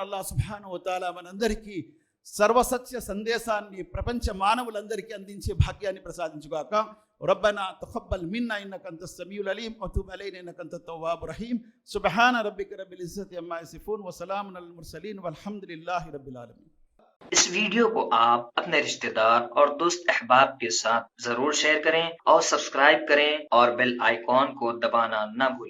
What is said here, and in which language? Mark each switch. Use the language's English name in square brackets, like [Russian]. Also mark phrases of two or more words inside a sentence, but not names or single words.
[Telugu] అల్లాహ్ [Arabic] سبحانه و تعالى [Telugu] మనందరికీ సర్వసత్య సందేశాన్ని ప్రపంచ మానవులందరికీ అందించే భాగ్యాన్ని ప్రసాదించుగాక. [Arabic] ربنا تقبل منا إنك أنت السميع العليم وتب علينا إنك أنت التواب الرحيم. سبحان ربك رب العزة عما يصفون وسلام على المرسلين والحمد لله رب العالمين. [Hindi] इस वीडियो को आप अपने रिश्तेदार और दोस्त अहबाब के साथ जरूर शेयर करें और सब्सक्राइब करें और बेल आइकॉन को दबाना ना भूलें।